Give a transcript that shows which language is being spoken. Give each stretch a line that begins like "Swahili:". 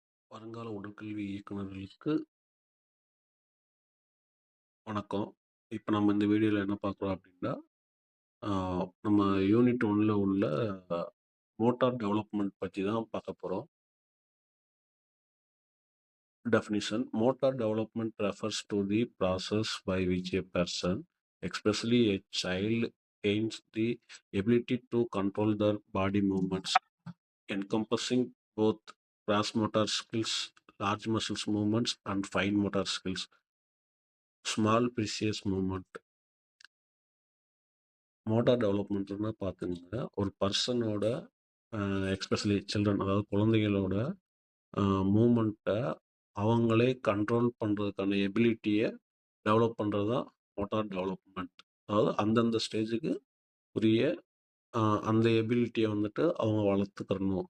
Tamil: வருங்கால உடற்கல்வி இயக்குனர்களுக்கு வணக்கம். இப்ப நம்ம இந்த வீடியோல என்ன பார்க்குறோம் அப்படின்னா, ஆ நம்ம யூனிட் 1ல உள்ள மோட்டார் டெவலப்மென்ட் பத்தி தான் பார்க்க போறோம்.
English: Definition: Motor development refers to the process by which a person, especially a child, gains the ability to control their body movements, encompassing both gross motor skills, large muscles movements, and fine motor skills, small precise movement.
Tamil: Motor டெவலப்மெண்ட்னா பார்த்துங்கன்னா, ஒரு பர்சனோட especially children, அதாவது குழந்தைகளோட மூமெண்ட்டை அவங்களே control பண்ணுறதுக்கான எபிலிட்டியை develop பண்ணுறது தான் motor development. அதாவது அந்தந்த ஸ்டேஜுக்கு உரிய அந்த எபிலிட்டியை வந்துட்டு அவங்க வளர்த்துக்கிறணும்.